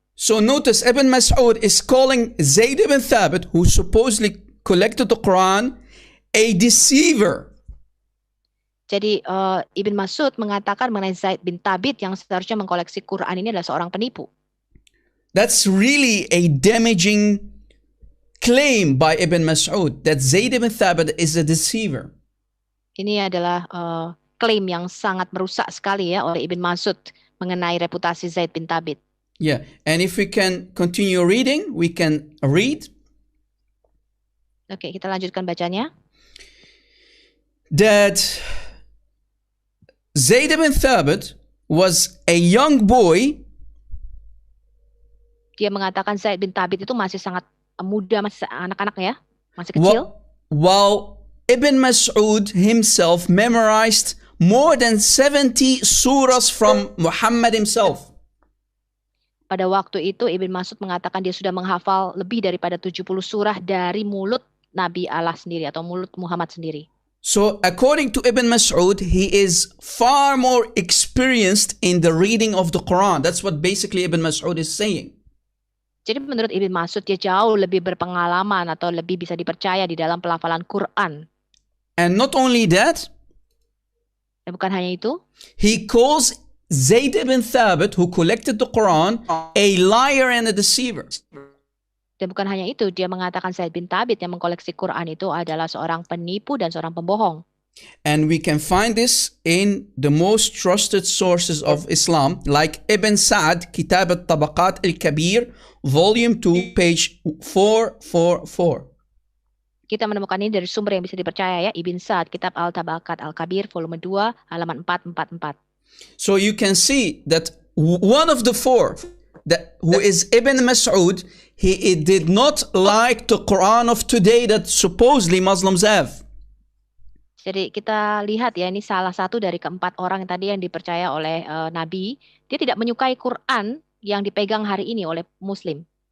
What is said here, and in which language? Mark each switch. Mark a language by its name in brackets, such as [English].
[English] So notice Ibn Mas'ud is calling Zayd ibn Thabit, who supposedly collected the Quran, a deceiver. [Indonesian] Jadi Ibn Mas'ud mengatakan mengenai Zaid bin Thabit yang seharusnya mengkoleksi Quran ini adalah seorang penipu. [English] That's really a damaging claim by Ibn Mas'ud that Zayd ibn Thabit is a deceiver. [Indonesian] Ini adalah klaim yang sangat merusak sekali ya oleh Ibn Mas'ud mengenai reputasi Zaid bin Thabit. [English] Yeah, and if we can continue reading, we can read. [Indonesian] Oke, kita lanjutkan bacanya. [English] That Zayd ibn Thabit was a young boy. [Indonesian] Dia mengatakan Zaid bin Thabit itu masih sangat muda, masih anak-anak ya, masih kecil. [English] While Ibn Mas'ud himself memorized more than 70 surahs from Muhammad himself. [Indonesian] Pada waktu itu Ibn Mas'ud mengatakan dia sudah menghafal lebih daripada 70 surah dari mulut Nabi Allah sendiri atau mulut Muhammad sendiri. [English] So according to Ibn Mas'ud, he is far more experienced in the reading of the Quran. That's what basically Ibn Mas'ud is saying. [Indonesian] Jadi menurut Ibn Mas'ud dia jauh lebih berpengalaman atau lebih bisa dipercaya di dalam pelafalan Quran. [English] And not only that, [Indonesian] dan bukan hanya itu, [English] he calls Zayd ibn Thabit, who collected the Quran, a liar and a deceiver. [Indonesian] Dan bukan hanya itu, dia mengatakan Zaid bin Thabit yang mengkoleksi Quran itu adalah seorang penipu dan seorang pembohong. [English] And we can find this in the most trusted sources of Islam, like Ibn Sa'd, Kitab al-Tabaqat al-Kabir, volume 2, page 444. [Indonesian] Kita menemukan ini dari sumber yang bisa dipercaya ya, Ibn Sa'd, Kitab al-Tabaqat al-Kabir, volume 2, halaman 444. [English] So you can see that one of the four, who is Ibn Mas'ud, he did not like the Quran of today that supposedly Muslims have. [Indonesian] Jadi kita lihat ya, ini salah satu dari keempat orang yang tadi yang dipercaya oleh Nabi. Dia tidak menyukai Quran yang dipegang hari ini oleh Muslim.